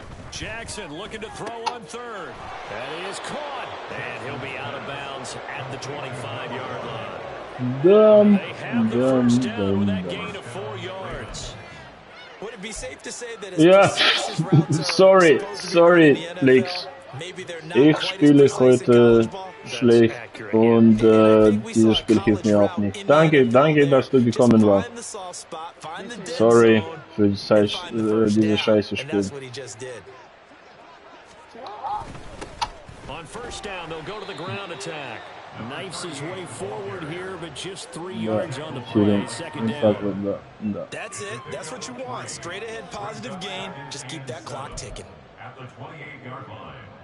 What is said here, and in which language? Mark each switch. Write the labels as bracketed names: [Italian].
[English] Jackson looking to throw on third. And he is caught, and he'll be out of bounds at the 25-yard line. They have the first down with that gain of 4 yards. Would it be safe to say that sorry, Leaks. [German] Ich spiele heute schlecht und dieses Spiel hilft mir auch nicht. Danke, dass du gekommen warst. Sorry für dieses scheiße Spiel. [English] On first down, they'll go to the ground attack. Knifes his way forward here, but just 3 yards on the play. Second down. That's it. That's what you want. Straight ahead, positive gain. Just keep that clock ticking. At the 28-yard line.